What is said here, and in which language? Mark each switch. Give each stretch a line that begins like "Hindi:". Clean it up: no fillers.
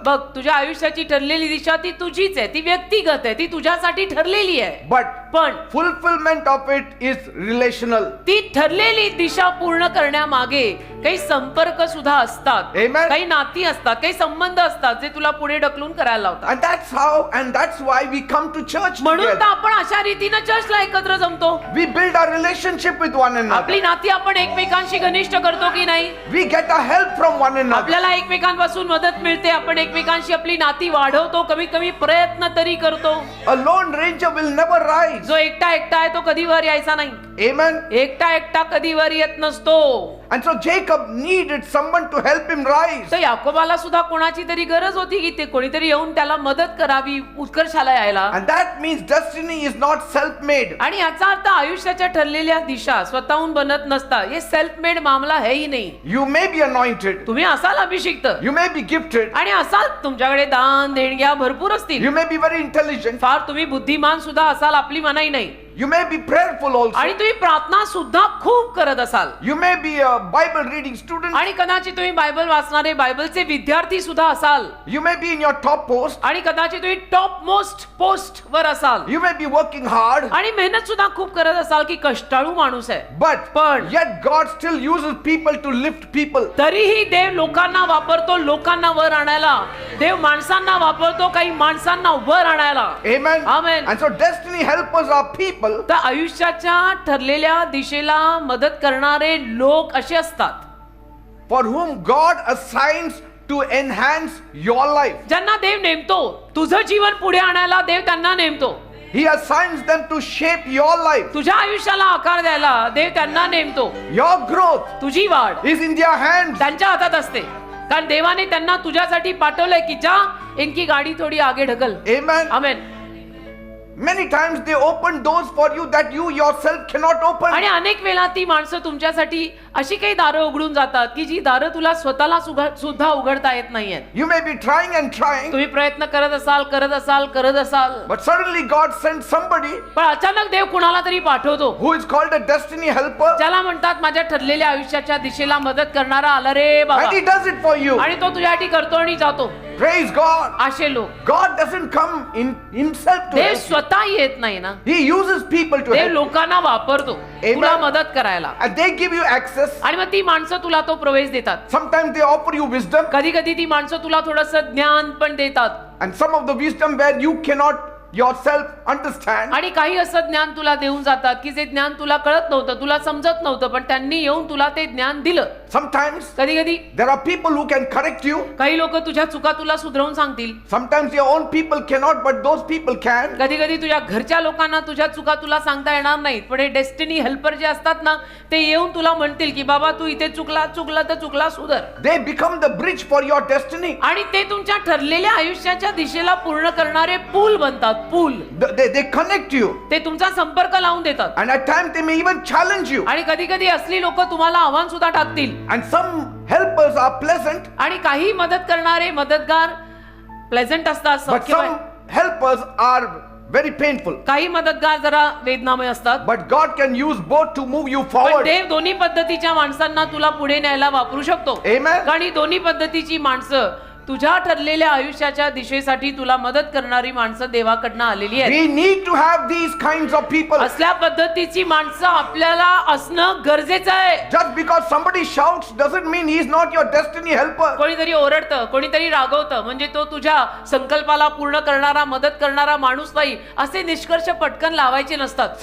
Marathi: बघ, तुझ्या आयुष्याची ठरलेली दिशा ती तुझीच आहे, ती व्यक्तिगत आहे, ती तुझ्यासाठी ठरलेली आहे.
English: But
Marathi: पण
English: fulfillment of it is relational.
Marathi: ती ठरलेली दिशा पूर्ण करण्यामागे काही संपर्क सुद्धा असतात,
English: Amen.
Marathi: काही नाती असतात, काही संबंध असतात जे तुला पुढे ढकलून करायला लावतात.
English: And that's why we come to church
Marathi: म्हणून तर
English: together.
Marathi: आपण अशा रीतीने चर्चला एकत्र जमतो.
English: We build our relationship with one
Marathi: आपली
English: another.
Marathi: नाती आपण एकमेकांशी घनिष्ठ करतो की नाही?
English: We get our help from one another.
Marathi: आपल्याला एकमेकांपासून मदत मिळते, आपण एकमेकांशी आपली नाती वाढवतो, कमीत कमी प्रयत्न तरी करतो.
English: A lone ranger will never rise.
Marathi: जो एकटा आहे तो कधी वर यायचा नाही.
English: Amen.
Marathi: एकटा कधी वर येत नसतो.
English: And so Jacob needed someone to help him rise.
Marathi: तर याकोबाला सुद्धा कोणाची तरी गरज होती की ते कोणीतरी येऊन त्याला मदत करावी, उत्कर्षाला यायला.
English: And that means destiny is not self-made.
Marathi: आणि याचा अर्थ आयुष्याच्या ठरलेल्या दिशा स्वतःहून बनत नसतात. हे सेल्फ मेड
Hindi: मामला है
Marathi: ही नाही.
English: You may be anointed.
Marathi: तुम्ही असाल अभिषिक्त
English: You may be gifted.
Marathi: आणि असाल तुमच्याकडे दान देणग्या भरपूर असतील.
English: You may be very intelligent.
Marathi: फार तुम्ही बुद्धिमान सुद्धा असाल, आपली मनाई नाही.
English: You may be prayerful also.
Marathi: आणि तुम्ही प्रार्थना सुद्धा खूप करत असाल.
English: You may be a Bible reading student.
Marathi: आणि कदाचित तुम्ही बायबल वाचणारे बायबलचे विद्यार्थी सुद्धा असाल.
English: You may be in your top post.
Marathi: आणि कदाचित तुम्ही टॉप मोस्ट पोस्ट वर असाल.
English: You may be working hard.
Marathi: आणि मेहनत सुद्धा खूप करत असाल की कष्टाळू माणूस आहे.
English: But yet God still uses people to lift people.
Marathi: तरीही देव लोकांना वापरतो, लोकांना वर आणायला. देव माणसांना वापरतो, काही माणसांना वर आणायला.
English: Amen. Amen. And so destiny helpers are people
Marathi: तर आयुष्याच्या ठरलेल्या दिशेला मदत करणारे लोक असे असतात
English: for whom God assigns to enhance your life.
Marathi: ज्यांना देव नेमतो. तुझं जीवन पुढे आणायला देव त्यांना नेमतो.
English: He assigns them to shape your life.
Marathi: तुझ्या आयुष्याला आकार द्यायला देव त्यांना नेमतो.
English: Your growth
Marathi: तुझी वाढ
English: is in their hands.
Marathi: त्यांच्या हातात असते, कारण देवाने त्यांना तुझ्यासाठी पाठवलंय की
Hindi: जा इनकी गाडी थोडी आगे
Marathi: ढकल.
English: Amen.
Marathi: Amen.
English: Many times they open doors for you that you yourself cannot open.
Marathi: आणि अनेक वेळा ती माणसं तुमच्यासाठी अशी काही दारं उघडून जातात की जी दारं तुला स्वतःला सुद्धा उघडता येत नाहीयेत.
English: You may be trying and trying,
Marathi: तुम्ही प्रयत्न करत असाल.
English: but suddenly God sends somebody
Marathi: पण अचानक देव कुणाला तरी पाठवतो,
English: who is called a destiny helper,
Marathi: ज्याला म्हणतात माझ्या ठरलेल्या आयुष्याच्या दिशेला मदत करणारा आला रे बाबा.
English: and he does it for you.
Marathi: आणि तो तुझ्यासाठी करतो आणि जातो.
English: Praise God.
Marathi: असे लोक.
English: God doesn't come in himself to
Marathi: Dev
English: help you.
Marathi: स्वतः येत नाही ना,
English: He uses people to
Marathi: Dev
English: help you.
Marathi: लोकांना वापरतो तुला मदत करायला.
English: And they give you access.
Marathi: आणि मग ती माणसं तुला तो प्रवेश देतात.
English: Sometimes they offer you wisdom,
Marathi: कधी कधी ती माणसं तुला थोडंसं ज्ञान पण देतात.
English: and some of the wisdom where you cannot yourself understand.
Marathi: आणि काही असं ज्ञान तुला देऊन जातात की जे ज्ञान तुला कळत नव्हतं, तुला समजत नव्हतं, पण त्यांनी येऊन तुला ते ज्ञान दिलं.
English: Sometimes
Marathi: कधी कधी
English: there are people who can correct you.
Marathi: काही लोक तुझ्या चुका तुला सुधरवून सांगतील.
English: Sometimes your own people cannot, but those people can.
Marathi: कधी कधी तुझ्या घरच्या लोकांना तुझ्या चुका तुला सांगता येणार नाहीत, पण हे डेस्टिनी हेल्पर जे असतात ना, ते येऊन तुला म्हणतील की बाबा तू इथे चुकला तर चुकला सुधर.
English: They become the bridge for your destiny.
Marathi: आणि ते तुमच्या ठरलेल्या आयुष्याच्या दिशेला पूर्ण करणारे पूल बनतात. पूल.
English: They connect you.
Marathi: ते तुमचा संपर्क लावून देतात.
English: And at times they may even challenge you.
Marathi: आणि कधी कधी असली लोक तुम्हाला आव्हान सुद्धा टाकतील.
English: And some helpers are pleasant,
Marathi: आणि काही मदत करणारे मदतगार प्लेझंट असतात,
English: but
Marathi: सौख्यमय.
English: some helpers are very painful.
Marathi: काही मदतगार जरा वेदनामय असतात.
English: But God can use both to move you
Marathi: पण
English: forward.
Marathi: देव दोन्ही पद्धतीच्या माणसांना तुला पुढे न्यायला वापरू शकतो.
English: Amen.
Marathi: कारण ही दोन्ही पद्धतीची माणसं तुझ्या ठरलेल्या आयुष्याच्या दिशेसाठी तुला मदत करणारी माणसं देवाकडनं आलेली आहेत.
English: We need to have these kinds of people.
Marathi: असल्या पद्धतीची माणसं आपल्याला असणं गरजेचं आहे.
English: Just because somebody shouts doesn't mean he is not your destiny helper.
Marathi: कोणीतरी ओरडतं, कोणीतरी रागवतं, म्हणजे तो तुझ्या संकल्पाला पूर्ण करणारा, मदत करणारा माणूस नाही, असे निष्कर्ष पटकन लावायचे नसतात.